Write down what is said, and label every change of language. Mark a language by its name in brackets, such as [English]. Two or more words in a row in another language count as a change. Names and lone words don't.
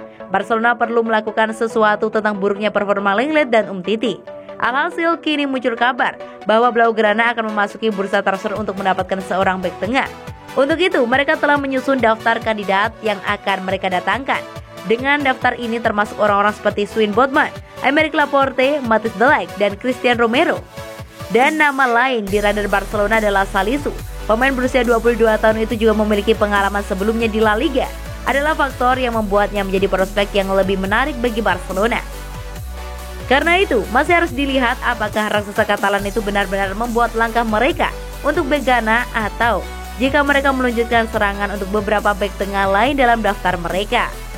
[Indonesian] Barcelona perlu melakukan sesuatu tentang buruknya performa Lenglet dan Umtiti. Alhasil kini muncul kabar bahwa Blaugrana akan memasuki bursa transfer untuk mendapatkan seorang bek tengah. Untuk itu mereka telah menyusun daftar kandidat yang akan mereka datangkan. Dengan daftar ini termasuk orang-orang seperti Sven Botman, Aymeric Laporte, Matthijs de Ligt, dan Christian Romero. Dan nama lain di radar Barcelona adalah Salisu. Pemain berusia 22 tahun itu juga memiliki pengalaman sebelumnya di La Liga. Adalah faktor yang membuatnya menjadi prospek yang lebih menarik bagi Barcelona. Karena itu, masih harus dilihat apakah raksasa Katalan itu benar-benar membuat langkah mereka untuk bek Ghana atau jika mereka meluncurkan serangan untuk beberapa bek tengah lain dalam daftar mereka.